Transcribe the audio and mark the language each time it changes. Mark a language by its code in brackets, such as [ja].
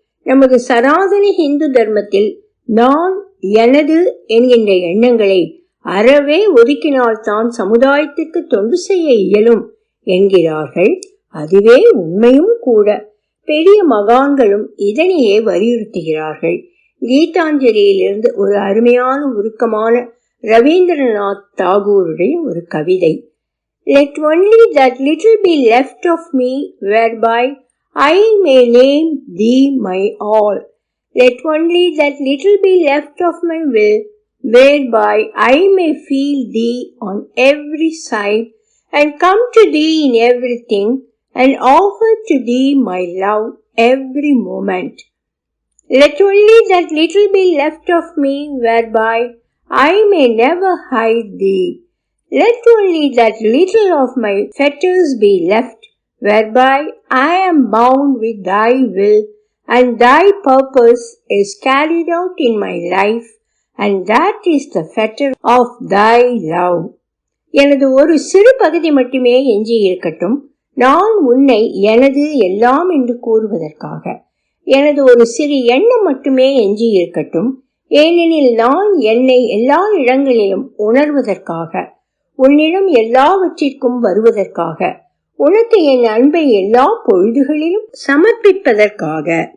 [ta] நமது சனாதன இந்து தர்மத்தில் நான், எனது என்கின்ற எண்ணங்களை அறவே ஒதுக்கினால்தான் சமுதாயத்திற்கு தொண்டு செய்ய இயலும் என்கிறார்கள். அதுவே உண்மையும் கூட. பெரிய மகான்களும் இதனையே வலியுறுத்துகிறார்கள். கீதாஞ்சலியிலிருந்து ஒரு அருமையான உருக்கமான ரவீந்திரநாத் தாகூருடைய ஒரு கவிதை. [en] Let only that little be left of me whereby I may name thee my all. Let only that little be left of my will whereby I may feel thee on every side and come to thee in everything and offer to thee my love every moment. Let only that little be left of me whereby I may never hide thee. Let only that little of my fetters be left whereby I am bound with thy will, and thy purpose is carried out in my life, and that is the fetter of thy love. [ta] எனது ஒரு சிறு பகுதி மட்டுமே எஞ்சி இருக்கட்டும், நான் உன்னை எனது எல்லாம் என்று கூறுவதற்காக. எனது ஒரு சிறு எண்ணம் மட்டுமே எஞ்சி இருக்கட்டும், ஏனெனில் நான் என்னை எல்லா இடங்களிலும் உணர்வதற்காக, உன்னிடம் எல்லாவற்றிற்கும் வருவதற்காக, உனக்கு என் அன்பை எல்லா பொழுதுகளிலும் சமர்ப்பிப்பதற்காக.